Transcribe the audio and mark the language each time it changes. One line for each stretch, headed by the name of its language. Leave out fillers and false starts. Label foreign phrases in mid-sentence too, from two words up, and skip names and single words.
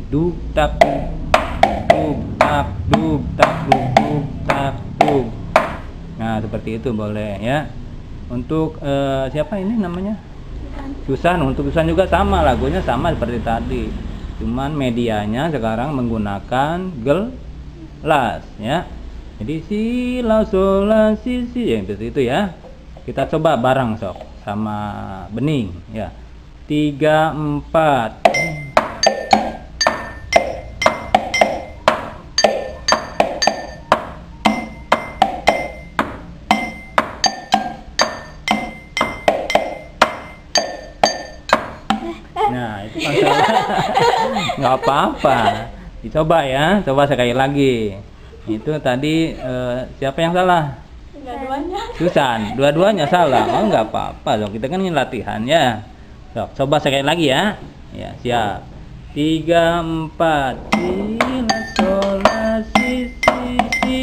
Indonesian: Duk tak duk tak duk tak duk tak duk. Nah, seperti itu boleh ya. Untuk siapa ini namanya? Susan. Untuk Susan juga sama, lagunya sama seperti tadi. Cuman medianya sekarang menggunakan gelas ya. Jadi si la sol la si yang seperti itu ya. Kita coba bareng sok sama Bening ya. 3 4. Nah, itu kan nggak apa-apa. Dicoba ya, coba sekali lagi. Itu tadi siapa yang salah? Dua-duanya. Susan, dua-duanya salah. Oh, nggak apa-apa dong. Kita kan ini latihan ya. So, coba sekali lagi ya. Ya, siap. 3 4. Si la sol la si si